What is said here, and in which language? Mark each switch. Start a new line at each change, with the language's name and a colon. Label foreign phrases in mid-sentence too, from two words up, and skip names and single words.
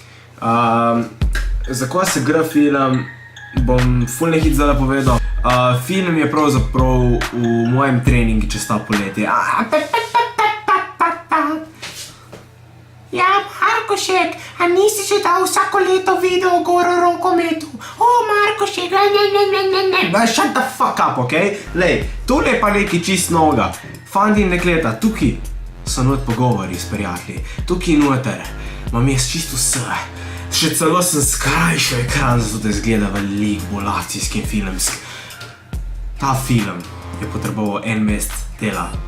Slovenian: Za ko se gre film, bom ful nekaj zdaj povedal. Film je pravzaprav v mojem treningu čez ta poletje. Ja, Markošek, a nisi že dal vsako leto video gor o rokometu? O, Markošek, ne.
English: Shut the fuck up,
Slovenian: okej? Lej, tole je pa nekaj čist novega. Fanti in dekleta, tukaj so not pogovori s prijatelji. Tukaj noter imam jaz čisto vse. Še celo sem skrajšal ekran, zato da izgleda veliko bolj akcijski in filmski. Ta film je potreboval en mesec dela.